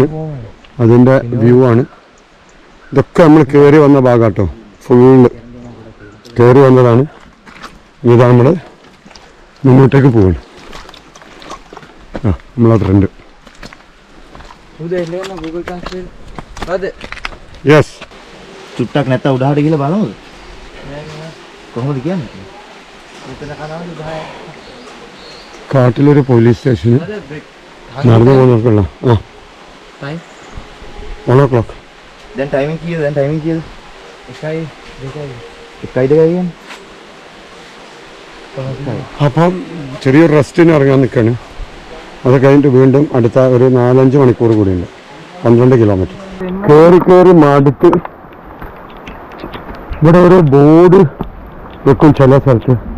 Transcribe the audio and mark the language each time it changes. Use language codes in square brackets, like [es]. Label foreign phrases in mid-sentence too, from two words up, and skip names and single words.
[ml] അതിൻ്റെ വ്യൂ ആണ്. ഇതൊക്കെ നമ്മൾ കയറി വന്ന ഭാഗം കേട്ടോ. ഫുള്ള് കയറി വന്നതാണ്. ഇതാ നമ്മൾ മുന്നോട്ടേക്ക് പോവാണ്. നമ്മളെ ഫ്രണ്ട്. യെസ്. [si] චුට්ටක් නැත්නම් උඩහට ගිහලා බලමුද? කොහොමද කියන්නේ? [ml] കാട്ടിലൊരു പോലീസ് സ്റ്റേഷന് നടന്നു പോകുന്നവർക്കുള്ള 1 o'clock. [si] දැන් ටයිමින් කීයද? 1යි 2යි. [ml] അപ്പം ചെറിയൊരു റെസ്റ്റിന് ഇറങ്ങാൻ നിൽക്കുകയാണ്. അത് കഴിഞ്ഞിട്ട് വീണ്ടും അടുത്ത ഒരു 4-5 മണിക്കൂർ കൂടിയുണ്ട്. 12 കിലോമീറ്റർ കയറി മടുത്ത്. ഇവിടെ ഒരു ബോർഡ് വെക്കും ചില സ്ഥലത്ത്.